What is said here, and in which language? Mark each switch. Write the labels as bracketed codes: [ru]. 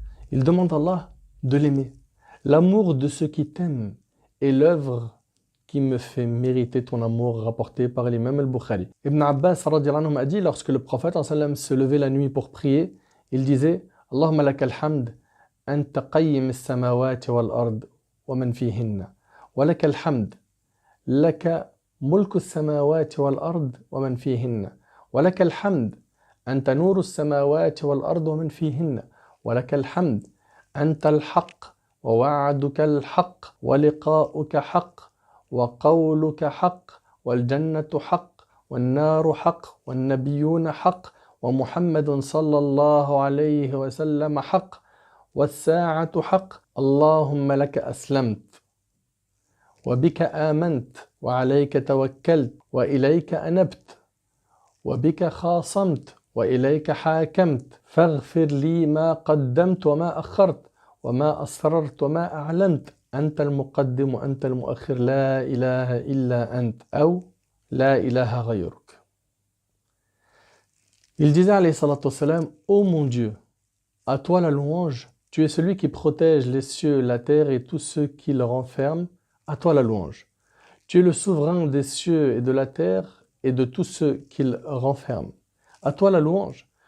[fr] Il demande à Allah de l'aimer. L'amour de ceux qui t'aiment est l'œuvre qui me fait mériter ton amour, rapporté par l'imam al-Bukhari. Ibn Abbas radiyallahu anhu a dit lorsque le prophète sallam se levait la nuit pour prier, il disait [ar] Allahumma lakal hamd أنت قيم السماوات والأرض ومن فيهن ولك الحمد لك ملك السماوات والأرض ومن فيهن ولك الحمد أنت نور السماوات والأرض ومن فيهن ولك الحمد أنت الحق ووعدك الحق ولقاؤك حق وقولك حق والجنة حق والنار حق والنبيون حق ومحمد صلى الله عليه وسلم حق والساعة حق اللهم لك أسلمت وبك آمنت وعليك توكلت وإليك أنبت وبك خاصمت وإليك حاكمت فاغفر لي ما قدمت وما أخرت وما أسررت وما أعلنت أنت المقدم وأنت المؤخر لا إله إلا أنت أو لا إله غيرك. [fr] Il disait [ar] alayhi salatu wassalam, [fr] ô mon Dieu, à toi la louange, tu es celui qui protège les cieux, la terre et tous ceux qui le renferment, à toi la louange. Tu es le souverain des cieux et de la terre et de tous ceux qu'ils renferment. À toi la louange.